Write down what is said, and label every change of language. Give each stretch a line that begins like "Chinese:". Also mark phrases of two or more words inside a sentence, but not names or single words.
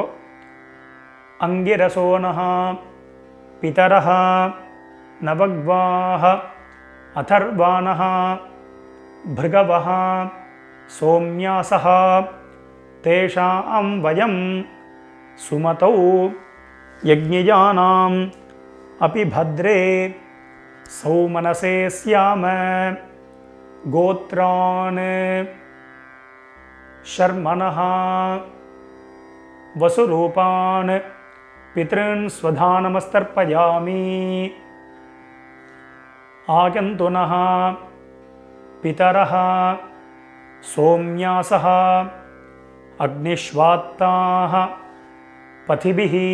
Sanskrit: अङ्गिरसोनः पितरः नवग्वाः अथर्वाणः भृगवः सोम्यासः तेषाम् वयम् सुमतौ यज्ञियानाम् अपि भद्रे सौमनसे स्याम. गोत्रान् शर्मणः वसुरूपान् पितॄन् स्वधानमस्तर्पयामि। आगन्तुनः पितरः सोम्यासः अग्निश्वात्ताः पथिभिः